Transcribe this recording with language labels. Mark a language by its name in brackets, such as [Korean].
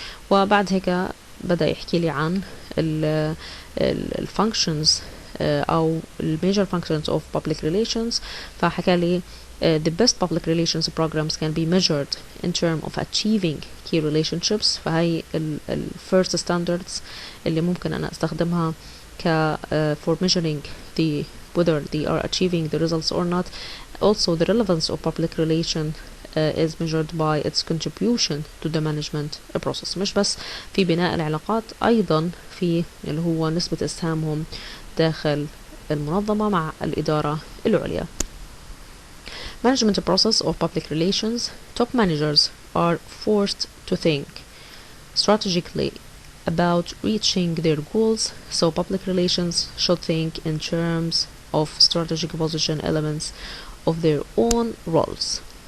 [Arabic] وبعد هيك بدأ يحكي لي عن الفانكشنز أو الميجر [English] functions of public relations. [Arabic] فحكى لي [English] the best public relations programs can be measured in terms of achieving key relationships. [Arabic] فهي ال [English] first standards [Arabic] اللي ممكن أنا أستخدمها [English] for measuring whether they are achieving the results or not. Also, the relevance of public relation is measured by its contribution to the management process. [Arabic] مش بس في بناء العلاقات، أيضا في اللي هو نسبة إسهامهم داخل المنظمة مع الإدارة العليا. [English] Management process of public relations. Top managers are forced to think strategically about reaching their goals, so public relations should think in terms of strategic position elements of their own roles.